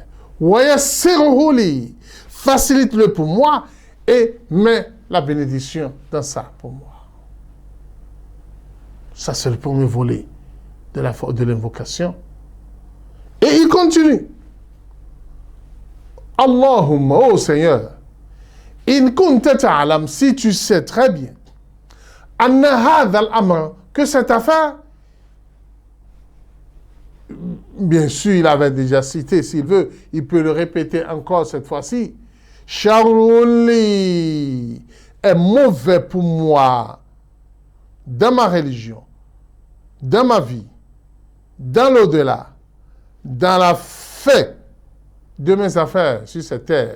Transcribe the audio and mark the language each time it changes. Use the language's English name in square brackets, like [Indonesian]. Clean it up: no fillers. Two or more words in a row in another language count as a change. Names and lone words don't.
[Arabic] ويسره لي, [French] facilite-le pour moi et mets la bénédiction dans ça pour moi. Ça, c'est le premier volet de l'invocation. Et il continue. Allahumma, ô Seigneur, [Arabic] إن كنت تعلم, [French] si tu sais très bien, [Arabic] أن هذا الأمر, [French] que cette affaire, bien sûr, il avait déjà cité, s'il veut, il peut le répéter encore cette fois-ci, Charuli est mauvais pour moi dans ma religion, dans ma vie, dans l'au-delà, dans la fin de mes affaires sur cette terre.